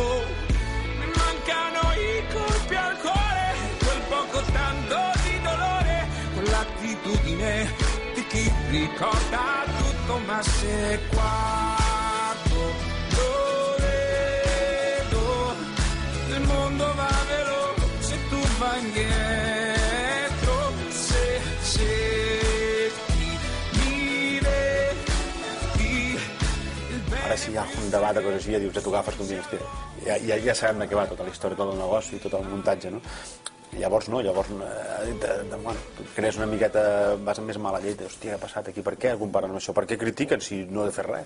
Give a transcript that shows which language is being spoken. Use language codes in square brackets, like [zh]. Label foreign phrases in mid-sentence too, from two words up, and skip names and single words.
[it] Mi mancano i colpi al cuore, quel poco tanto di dolore, quell'attitudine di chi ricorda tutto ma se guardo lo vedo, il mondo va veloce, tu vai indietro, se cerchi mi vedi. [ca] Ara si hi ha un debat de coses així, ja dius, ja t'ho agafes com digues, ja sabem de què va tota la història, tot el negoci i tot el muntatge, no? Llavors no, crees una miqueta, vas amb més mala llet, hòstia, què ha passat aquí, per què comparen amb això, per què critiquen si no he de fer res?